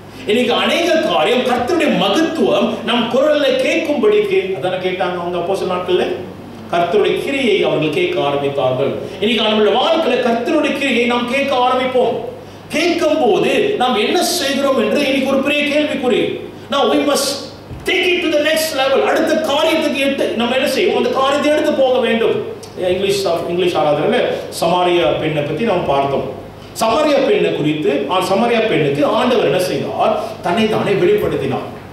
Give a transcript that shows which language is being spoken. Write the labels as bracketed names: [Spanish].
[Tamil] இன்னைக்கு அநேக காரியம் கர்த்தருடைய மகத்துவம் நம் குரல்ல கேட்கும்படிக்கு அதான கேட்டாங்க அவங்க அப்போஸ்தலர் நாட்கள்ல. கர்த்தருடைய கிரியை அவர்கள் கேட்க ஆரம்பித்தார்கள். இன்னைக்கு நம்மளுடைய வாழ்க்கையில கர்த்தருடைய கிரியை நாம் கேட்க ஆரம்பிப்போம். கேட்கும் போது நாம் என்ன செய்கிறோம் என்று இன்னைக்கு ஒரு பெரிய கேள்விக்குறி. [English] Now we must take it to the next level. [Tamil] அடுத்த காரியத்துக்கு நம்ம என்ன செய்வோம், அந்த காரியத்தை எடுத்து போக வேண்டும். இங்கிலீஷ் ஆராதனையில சமாரிய பெண்ணை பத்தி நாம் பார்த்தோம். சமாரிய பெண்ணை குறித்து, சமாரிய பெண்ணுக்கு ஆண்டவர் என்ன செய்தார், தன்னை தானே வெளிப்படுத்தினார்.